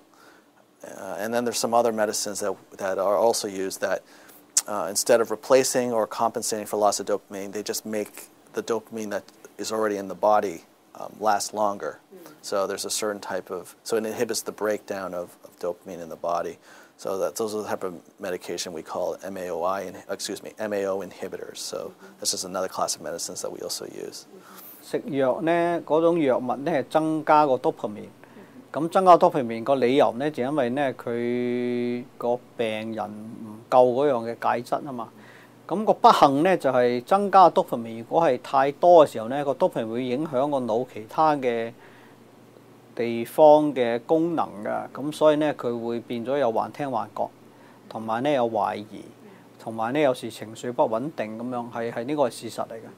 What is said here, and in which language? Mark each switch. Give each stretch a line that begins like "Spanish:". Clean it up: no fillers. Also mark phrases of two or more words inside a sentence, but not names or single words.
English: And then there's some other medicines that are also used that instead of replacing or compensating for loss of dopamine, they just make the dopamine that is already in the body last longer. So there's a certain so it inhibits the breakdown of dopamine in the body. So those are the type of medication we call MAO inhibitors. So this is another class of medicines that we also use.
Cantonese: 食藥呢嗰種藥物呢係增加個 dopamine， 咁增加 dopamine 個理由呢就因為呢佢個病人唔夠嗰樣嘅鈣質啊嘛。咁個不幸呢就係增加 dopamine， 如果係太多嘅時候呢，個 dopamine 會影響個腦其他嘅地方嘅功能㗎，咁所以呢佢會變咗有幻聽幻覺，同埋呢有懷疑，同埋呢有時情緒不穩定咁樣，係呢個係事實嚟嘅。